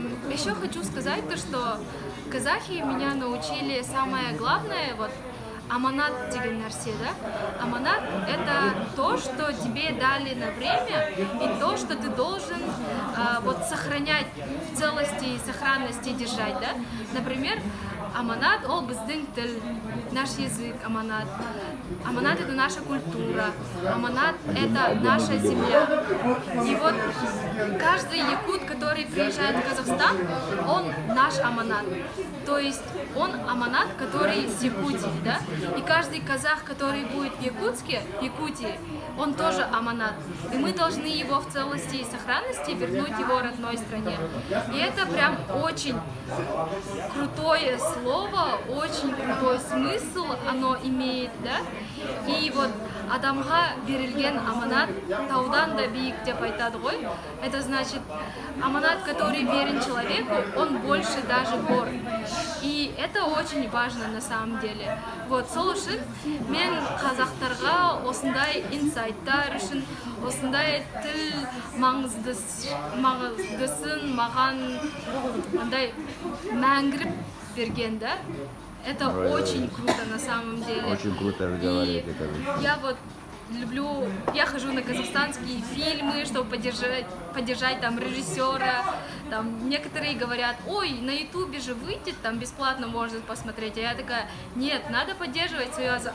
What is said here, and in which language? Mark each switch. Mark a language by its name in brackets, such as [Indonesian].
[Russian] Еще хочу сказать то, что казахи меня научили самое главное, вот, аманат [Kazakh] деген нәрсе, [Russian] да? Аманат — это то, что тебе дали на время, и то, что ты должен вот сохранять в целости и сохранности держать, да? Например, [Kazakh] аманат — ол біздің тіл, [Russian] наш язык, [Kazakh] аманат. [Russian] Аманат — это наша культура, аманат — это наша земля. И вот каждый якут, который приезжает в Казахстан, он наш аманат. То есть он аманат, который с Якутии, да? И каждый казах, который будет в Якутии, он тоже аманат. И мы должны его в целости и сохранности вернуть его родной стране. И это прям очень крутое слово, очень крутой смысл оно имеет, да? И вот [Kazakh] адамға берілген аманат таудан да биік деп айтады ғой. [Russian] Это значит, аманат, который верен человеку, он больше даже гор. И это очень важно на самом деле. Вот, [Kazakh] сол үшін мен қазақтарға осындай инсайттар үшін, осындай тіл маңыздысын маған андай мәңгіріп берген, [Russian] да? Это очень круто на самом деле. Очень круто разговариваете. Я вот люблю, я хожу на казахстанские фильмы, чтобы поддержать там режиссера. Там некоторые говорят, ой, на ютубе же выйдет, там бесплатно можно посмотреть. А я такая, нет, надо поддерживать свой